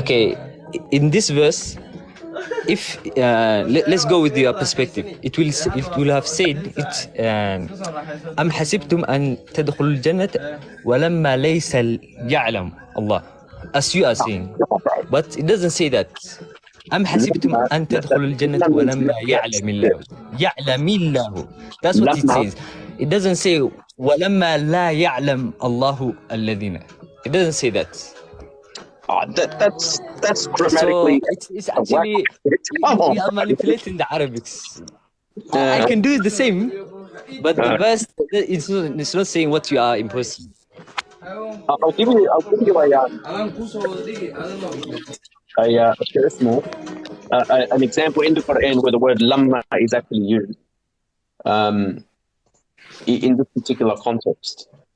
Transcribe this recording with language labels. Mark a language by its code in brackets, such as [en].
[en] Okay, in this verse, if let's go with your perspective, it will have said it [ar] أم حسبتم أن تدخلوا الجنة ولما ليس يعلم [en] Allah, as you are saying, but it doesn't say that. [ar] أم حسبتم أن تدخلوا الجنة ولما يعلم الله. يعلم الله. [en] That's what it says. It doesn't say [ar] ولما لا يعلم الله الذين. [en] It doesn't say that. That's So grammatically. it's actually we are manipulating the Arabics. I can do the same, but the verse it's not saying what you are imposing. I'll give you an example in the Quran where the word lamma is actually used in this particular context.